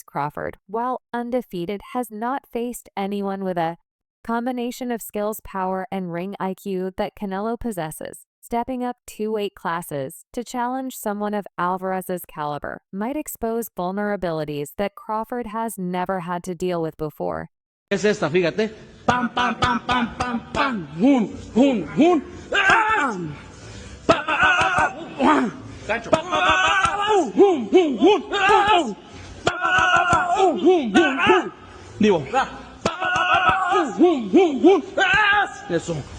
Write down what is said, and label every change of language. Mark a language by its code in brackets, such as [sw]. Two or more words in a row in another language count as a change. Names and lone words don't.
[en] Crawford, while undefeated, has not faced anyone with a combination of skills, power, and ring IQ that Canelo possesses. Stepping up 2 weight classes to challenge someone of Alvarez's caliber might expose vulnerabilities that Crawford has never had to deal with before. [es] Es esta, fíjate. Pam, pam, pam, pam, pam, pam. Hun, hun, hun. Pam. Gancho. Hun, hun, hun. Hun, hun, hun. Digo. Hun, hun, hun. Eso.